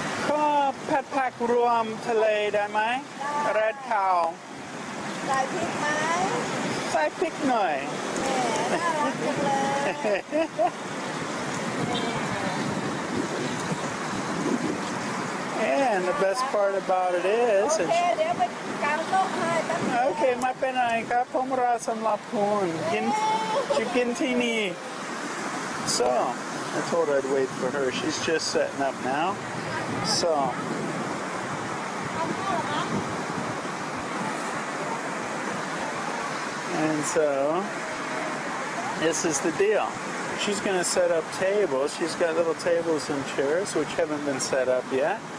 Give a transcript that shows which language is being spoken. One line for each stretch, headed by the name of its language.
Thai: ก็ผัดรวมทะเลได้ไหม ได้ แรดข้าว ใส่พริกไหม ใส่พริกหน่อย แหมน่ารักจังเลย
English: And the best part about it is
Thai: โอเคเดี๋ยวไปกางโต๊ะให้แป๊บนึง โอเคไม่เป็นไรครับผมรอสำหรับคุณจะกินที่นี่
English: So I told her I'd wait for her. She's just setting up now. So and so this is the deal. She's going to set up tables. She's got little tables and chairs which haven't been set up yet.